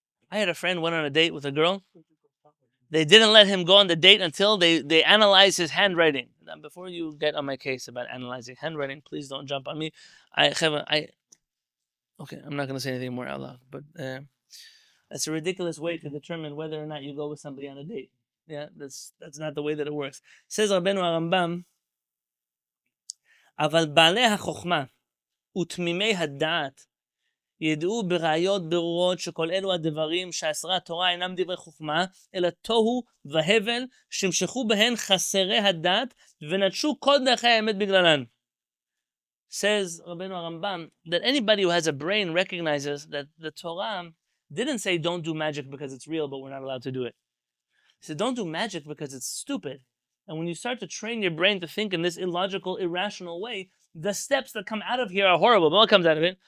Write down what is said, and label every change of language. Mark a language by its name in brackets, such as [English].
[English] I had a friend went on a date with a girl. They didn't let him go on the date until they analyzed his handwriting. Now, before you get on my case about analyzing handwriting, please don't jump on me. Okay, I'm not going to say anything more out loud, but that's a ridiculous way to determine whether or not you go with somebody on a date. Yeah, that's not the way that it works. Says [Hebrew] Rabbenu HaRambam, אבל בעלי החוכמה ותמימי הדעת ידעו בראיות ברורות שכל אלו הדברים שאסרה התורה אינם דברי חוכמה, אלא תוהו והבל שמשכו בהן חסרי הדעת ונטשו כל דרכי האמת בגללן. [English] Says Rabbenu HaRambam that anybody who has a brain recognizes that the Torah didn't say don't do magic because it's real, but we're not allowed to do it. It said don't do magic because it's stupid. And when you start to train your brain to think in this illogical, irrational way, the steps that come out of here are horrible. But what comes out of it?